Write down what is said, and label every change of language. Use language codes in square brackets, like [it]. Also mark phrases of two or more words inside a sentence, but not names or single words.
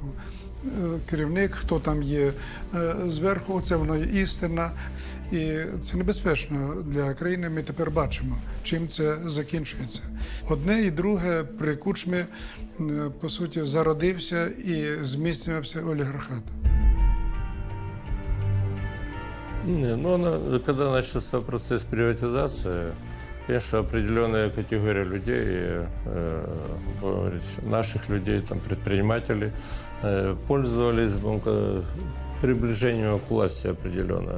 [uk] Керівник, хто там є зверху, оце воно є істина. І це небезпечно для країни, ми тепер бачимо, чим це закінчується. Одне і друге при Кучмі, по суті, зародився і зміцнювався олігархат. [ru] Когда начался процесс приватизации, конечно, определенная категория людей, наших людей, там, предпринимателей, пользовались приближением к власти определенно.